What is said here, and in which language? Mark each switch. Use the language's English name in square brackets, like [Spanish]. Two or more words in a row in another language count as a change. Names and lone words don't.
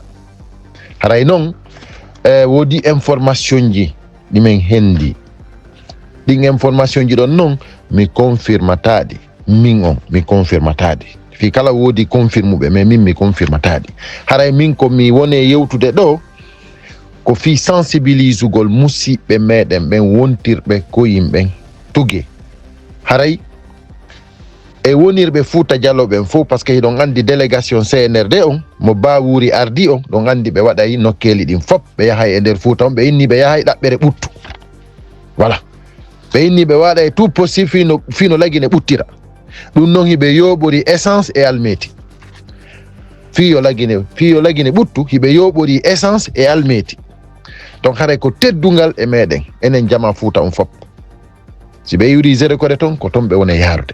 [Fula] Haray noon woodi information ji ɗimen hendi, ɗin information ji ɗon noon mi confirmataɗi, min on mi confirmataɗi, fi kala woodi confirmuɓe mais min mi confirmataɗi. Haray min ko mi wone yewtude ɗo ko fi sensibilisugol musidɓe meɗen ɓen wontirɓe koyimɓen tuge. Haray e wonirɓe Fouta Dialo ɓen fof, [French] par ce que [Fula] hiɗon andi délégation CNRD on mo Ba Wuri ardi on, ɗon andi ɓe waɗay nokkeli ɗin fop, ɓe yahay e nder Fouta on, ɓe inni ɓe yahay ɗaɓɓere ɓuttu. Voilà, ɓe inni ɓe waɗay [French] tout possible [Fula] fino lagine ɓuttira. ɗum noon hiɓe yoɓori essence e almeti, fiyo lagine ɓuttu hiɓe yoɓori essence e almeti. Donc haray ko teddungal e meɗen enen jama Fouta on fop, si ɓe yuri zére kore ton ko ton ɓe wone yarude.